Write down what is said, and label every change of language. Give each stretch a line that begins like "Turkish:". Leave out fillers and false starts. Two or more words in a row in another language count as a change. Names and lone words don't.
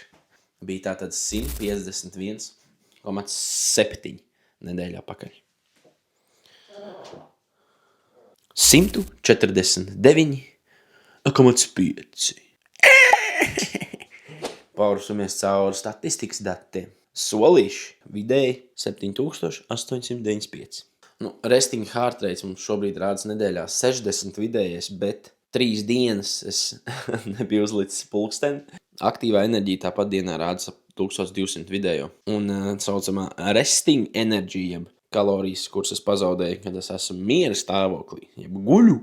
Latvian: Bija tātad 151,7 nedēļā pakaļ. 149,5. Paurusamies cauri statistikas datiem. Solīši vidēji 7895.
English: Resting heart rates
Latvian: mums šobrīd rādas nedēļā 60 vidējais, bet 3 dienas es nebiju uzlicis pulksteni. Aktīvā enerģija tāpat dienā rādas 1200 vidējo. Un saucamā resting enerģija, kalorijas, kuras es pazaudēju, kad es esmu miera stāvoklī, jeb guļu.